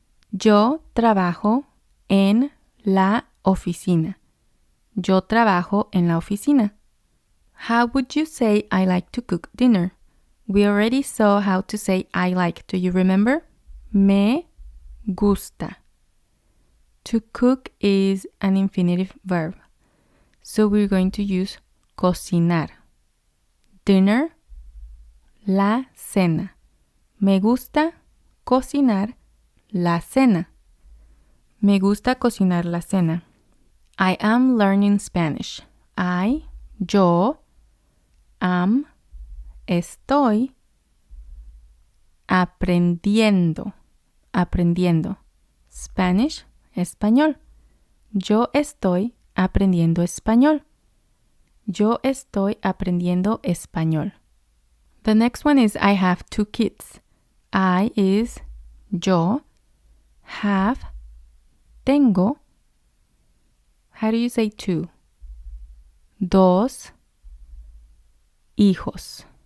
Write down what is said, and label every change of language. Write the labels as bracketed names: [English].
[Spanish] Yo trabajo en la oficina. Yo trabajo en la oficina. [English] How would you say I like to cook dinner? We already saw how to say I like. Do you remember? [Spanish] Me gusta. [English] To cook is an infinitive verb. So we're going to use cocinar. [Spanish] Dinner, la cena. Me gusta cocinar la cena. Me gusta cocinar la cena. [English] I am learning Spanish. [Spanish] Yo, estoy aprendiendo. [English] Spanish, español. [Spanish] Yo estoy aprendiendo español. Yo estoy aprendiendo español. [English] The next one is I have 2 kids. I is yo. Have, tengo. How do you say 2? [Spanish] Dos hijos.